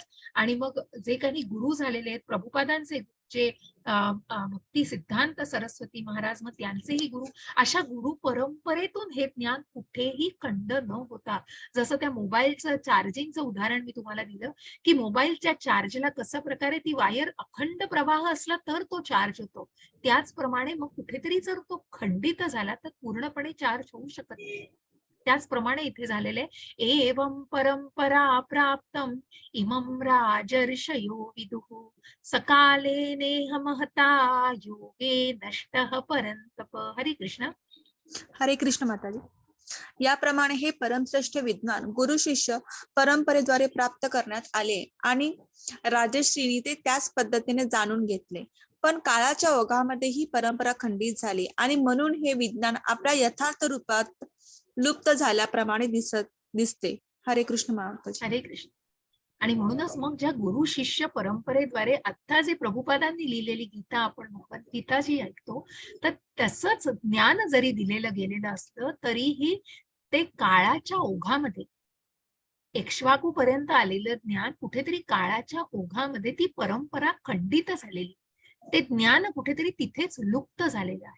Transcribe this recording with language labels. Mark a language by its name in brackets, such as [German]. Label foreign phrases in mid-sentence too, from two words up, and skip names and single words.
[Marathi] आणि मग जे काही गुरु झालेले आहेत, प्रभुपादांचे जे भक्ती सिद्धांत सरस्वती महाराज, मग त्यांचेही गुरु, अशा गुरु परंपरेतून हे ज्ञान कुठेही खंड न होता, जसं त्या मोबाईलचं चार्जिंगचं उदाहरण मी तुम्हाला दिलं, की मोबाईलच्या चार्जला कशा प्रकारे ती वायर अखंड प्रवाह असला तर तो चार्ज होतो, त्याचप्रमाणे मग कुठेतरी जर तो खंडित झाला तर पूर्णपणे चार्ज होऊ शकत नाही. त्याचप्रमाणे इथे झालेले [Sanskrit] एवं परंपरा प्राप्तम इमं राजर्षयो विदुः सकाले नेह महता योगे नष्टः परंतप. [Marathi] हरे कृष्ण. हरे कृष्ण माताजी. याप्रमाणे हे परमश्रेष्ठ विद्वान गुरु शिष्य परंपरेद्वारे प्राप्त करण्यात आले आणि राजश्रीनी ते त्याच पद्धतीने जाणून घेतले. पण काळाच्या ओघामध्ये ही परंपरा खंडित झाली आणि म्हणून हे विज्ञान आपल्या यथार्थ रूपात लुप्त झाल्याप्रमाणे दिसते. हरे कृष्ण माताजी. हरे कृष्ण. आणि म्हणूनच मग ज्या गुरु शिष्य परंपरेद्वारे आता जे प्रभुपादांनी लिहिलेली गीता आपण भगवद्गीता जी ऐकतो, तर तसंच ज्ञान जरी दिलेलं गेलेलं असलं तरीही ते काळाच्या ओघामध्ये, इक्ष्वाकू पर्यंत आलेलं ज्ञान कुठेतरी काळाच्या ओघामध्ये ती परंपरा खंडित झालेली, ते ज्ञान कुठेतरी तिथेच लुप्त झालेलं आहे.